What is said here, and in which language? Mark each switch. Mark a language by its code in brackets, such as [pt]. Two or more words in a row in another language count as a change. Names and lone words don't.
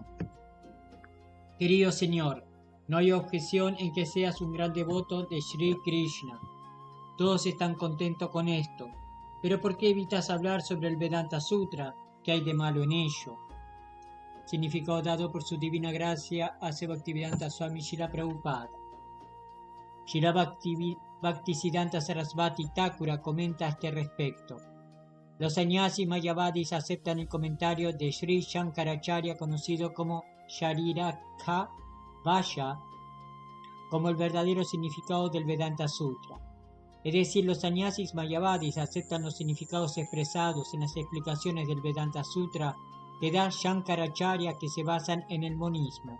[es] Querido Señor, no hay objeción en que seas un gran devoto de Shri Krishna. Todos están contentos con esto, pero ¿por qué evitas hablar sobre el Vedanta Sutra? ¿Qué hay de malo en ello? Significado dado por su divina gracia a Sri Bhaktivedanta Swami Srila Prabhupada. Srila Bhaktisiddhanta Sarasvati Thakura comenta a este respecto. Los sannyasis mayavadis aceptan el comentario de Sri Shankaracharya, conocido como Shariraka Vaya, como el verdadero significado del Vedanta Sutra. Es decir, los sannyasis mayavadis aceptan los significados expresados en las explicaciones del Vedanta Sutra que da Shankaracharya, que se basan en el monismo.